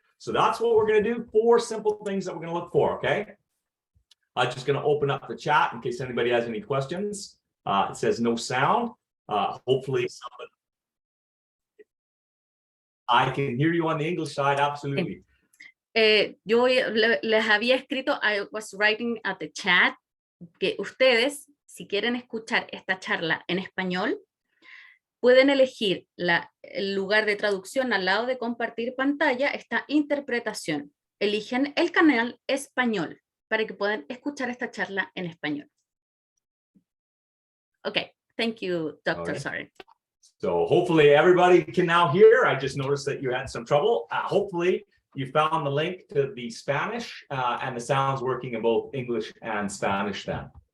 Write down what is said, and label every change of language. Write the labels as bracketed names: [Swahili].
[English] So that's what we're going to do. 4 simple things that we're going to look for, okay? I'm just going to open up the chat in case anybody has any questions. It says no sound. Hopefully somebody... I can hear you on the English side, absolutely. [Spanish] Yo les había escrito, [English] I was writing at the chat, [Spanish] que ustedes, si quieren escuchar esta charla en español, pueden elegir el lugar de traducción al lado de compartir pantalla, está interpretación. Eligen el canal español para que puedan escuchar esta charla en español. [English] Okay, thank you, Dr. Soren. So hopefully everybody can now hear. I just noticed that you had some trouble. Hopefully you found the link to the Spanish and the sounds working in both English and Spanish then.